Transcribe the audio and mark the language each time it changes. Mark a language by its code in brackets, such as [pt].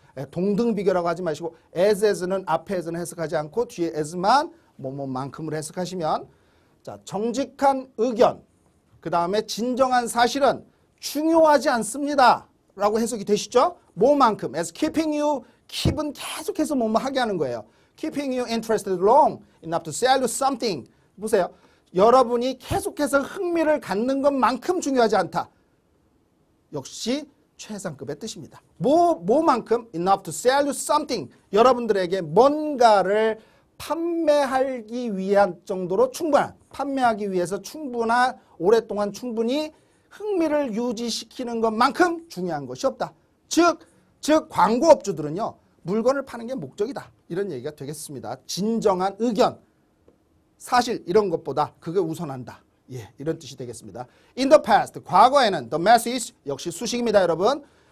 [ko] 동등비교라고 하지 마시고 as는 앞에 as는 해석하지 않고 뒤에 as만 뭐뭐만큼을 해석하시면, 자, 정직한 의견, 그 다음에 진정한 사실은 중요하지 않습니다 라고 해석이 되시죠? 뭐만큼, [en] as keeping you, [ko] keep은 계속해서 뭐뭐 하게 하는 거예요. [en] keeping you interested long enough to sell you something. [ko] 보세요. 여러분이 계속해서 흥미를 갖는 것만큼 중요하지 않다. 역시 최상급의 뜻입니다. 뭐만큼 [en] enough to sell you something. [ko] 여러분들에게 뭔가를 판매하기 위한 정도로 충분한, 판매하기 위해서 충분한, 오랫동안 충분히 흥미를 유지시키는 것만큼 중요한 것이 없다. 즉 광고업주들은요, 물건을 파는 게 목적이다. 이런 얘기가 되겠습니다. 진정한 의견, 사실 이런 것보다 그게 우선한다. 예, 이런 뜻이 되겠습니다. [en] In the past, [ko] 과거에는 [en] the message, [ko] 역시 수식입니다, 여러분.